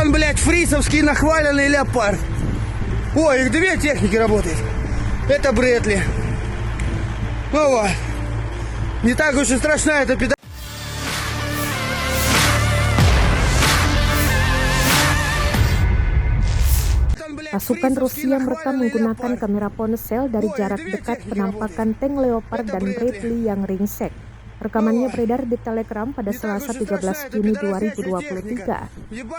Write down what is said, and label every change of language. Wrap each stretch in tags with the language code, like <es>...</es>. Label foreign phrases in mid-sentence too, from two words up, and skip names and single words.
<ru>там, блядь, фрисовский нахваленный леопард. Ой, их две техники работают. Это Брэдли. Ну вот. Не так уж и страшна эта педаль.</ru> <id>Pasukan Rusia merekam menggunakan kamera ponsel dari jarak dekat penampakan tank Leopard dan Bradley yang ringsek. Rekamannya beredar di Telegram pada Selasa 13 Juni 2023.</id>